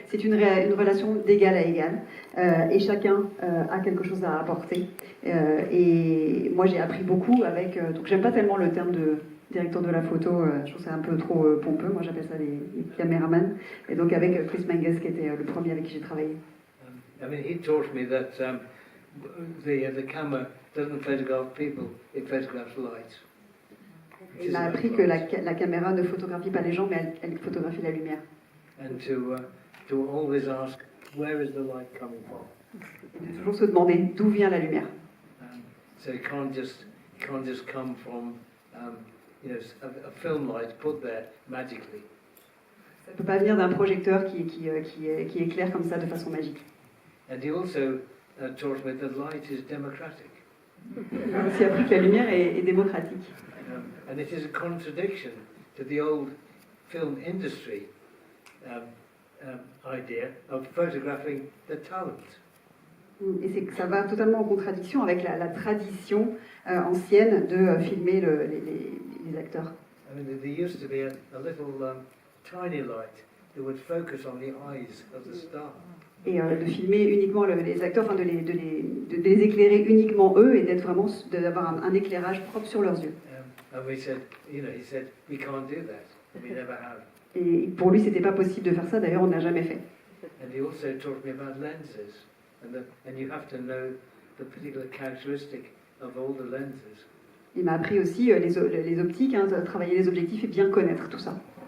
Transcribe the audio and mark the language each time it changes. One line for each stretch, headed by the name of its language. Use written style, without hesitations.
French: C'est une relation d'égal à égal et chacun a quelque chose à apporter. Et moi j'ai appris beaucoup avec, donc j'aime pas tellement le terme de directeur de la photo, je trouve que c'est un peu trop pompeux, moi j'appelle ça les caméramans. Et donc avec Chris Menges qui était le premier avec qui j'ai travaillé.
English: I mean, he taught me that the camera doesn't photograph people, it photographs light.
French: Il m'a appris que la caméra ne photographie pas les gens, mais elle photographie la lumière.
English: And to always ask, where is the light coming from?
French: Et de toujours se demander d'où vient la lumière.
English: So it can't just come from a film light put there magically.
French: Ça ne peut pas venir d'un projecteur qui éclaire comme ça de façon magique.
English: And he also taught me that light is democratic.
French: Il m'a aussi appris que la lumière est démocratique.
English: And it is a contradiction to the old film industry idea of photographing the talent.
French: Et ça va totalement en contradiction avec la tradition ancienne de filmer les acteurs.
English: I mean, there used to be a little tiny light that would focus on the eyes of the star.
French: Et de filmer uniquement les acteurs, enfin de les éclairer uniquement eux et d'avoir un éclairage propre sur leurs yeux.
English: And he said, we can't do that. We never have.
French: Et pour lui, c'était pas possible de faire ça. D'ailleurs, on n'a jamais fait.
English: And he also taught me about lenses, and you have to know the particular characteristic of all the lenses.
French: Il m'a appris aussi les optiques, travailler les objectifs et bien connaître tout ça.